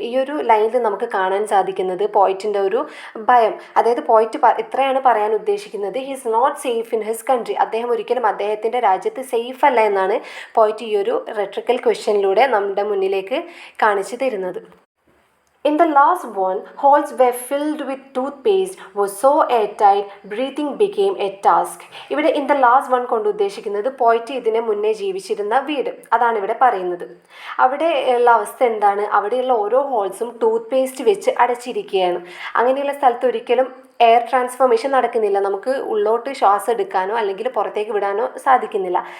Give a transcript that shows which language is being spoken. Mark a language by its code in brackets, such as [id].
[ml] ഈ ഒരു ലൈനിൽ നമുക്ക് കാണാൻ സാധിക്കുന്നത് പോയിറ്റിൻ്റെ ഒരു ഭയം. അതായത് പോയിറ്റ് ഇത്രയാണ് പറയാൻ ഉദ്ദേശിക്കുന്നത്, [en] He is not safe in his country. [ml] അദ്ദേഹം ഒരിക്കലും അദ്ദേഹത്തിൻ്റെ രാജ്യത്ത് സേഫ് അല്ല എന്നാണ് പോയിറ്റ് ഈ ഒരു റെട്രിക്കൽ ക്വസ്റ്റ്യനിലൂടെ നമ്മുടെ മുന്നിലേക്ക് കാണിച്ചു തരുന്നത്. [en] In the last one, holes were filled with toothpaste, was so airtight, breathing became a task. [ml] ഇവിടെ [en] in the last one [ml] കൊണ്ട് ഉദ്ദേശിക്കുന്നത് പോയിറ്റ് ഇതിനെ മുന്നേ ജീവിച്ചിരുന്ന വീട്, അതാണ് ഇവിടെ പറയുന്നത്. അവിടെ ഉള്ള അവസ്ഥ എന്താണ്, അവിടെയുള്ള ഓരോ ഹോൾസും ടൂത്ത് പേസ്റ്റ് വെച്ച് അടച്ചിരിക്കുകയാണ്. അങ്ങനെയുള്ള സ്ഥലത്ത് ഒരിക്കലും എയർ ട്രാൻസ്ഫോർമേഷൻ നടക്കുന്നില്ല. നമുക്ക് ഉള്ളോട്ട് ശ്വാസം എടുക്കാനോ അല്ലെങ്കിൽ പുറത്തേക്ക് വിടാനോ സാധിക്കുന്നില്ല.